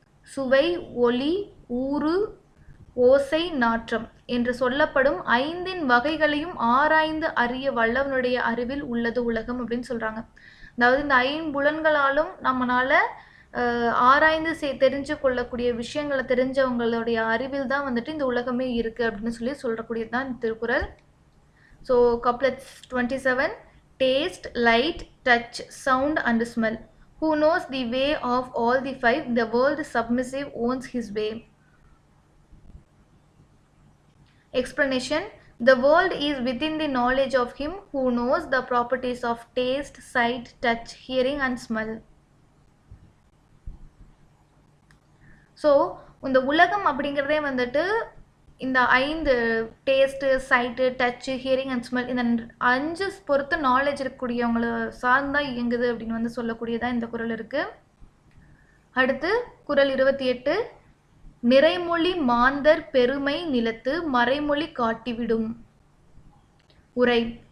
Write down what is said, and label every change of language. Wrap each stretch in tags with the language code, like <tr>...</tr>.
<ta>சுவை, ஒலி, ஊறு, ஓசை, நாற்றம் என்று சொல்லப்படும் 5 வகைகளையும் ஆராய்ந்து அறிய வல்லவனுடைய அறிவில் உள்ளது உலகம் அப்படின்னு சொல்றாங்க. அதாவது இந்த 5 புலன்களாலும் நம்மளால ஆராய்ந்து தெரிஞ்சு கொள்ளக்கூடிய விஷயங்களை தெரிஞ்சவங்களுடைய அறிவில் தான் இந்த உலகமே இருக்கு அப்படின்னு சொல்லக்கூடியது தான் Thirukkural.</ta> <en>So couplets 27. Taste, light, touch, sound and smell. Who knows the way of all the 5? The world submissive owns his way. Explanation. The world is within the knowledge of him who knows the properties of taste, sight, touch, hearing and smell.</en> <ta>So இந்த உலகம் அப்படிங்கிறதே வந்துட்டு இந்த 5</ta> <en>taste, sight, touch, hearing and smell</en> <ta>இந்த 5 பொறுத்து knowledge இருக்கக்கூடியவங்கள சார்ந்தா இயங்குது அப்படின்னு வந்து சொல்லக்கூடியதாக இந்த குறள் இருக்குது. அடுத்து குறள் 28. நிறைமொழி மாந்தர் பெருமை நிலத்து மறைமொழி காட்டிவிடும். உரை.</ta>